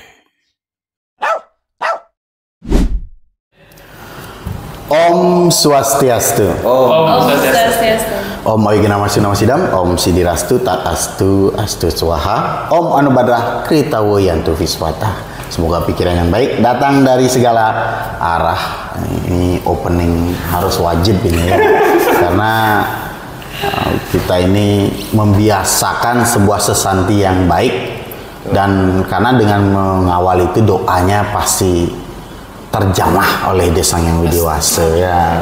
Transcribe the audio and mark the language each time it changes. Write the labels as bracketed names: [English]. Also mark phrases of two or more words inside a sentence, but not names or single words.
[Sanskrit] Om Swastiastu. Om Swastiastu. Om Ayogena Masuna Masidam. Om Sidirastu Tatastu Astu Swaha. Om Anubadrah Kritawo Yantu Viswata. [Indonesian] Semoga pikiran yang baik datang dari segala arah. Ini opening harus wajib ini ya. Karena kita ini membiasakan sebuah sesanti yang baik, dan karena dengan mengawal itu doanya pasti terjamah oleh Sang Yang Widi Wase ya.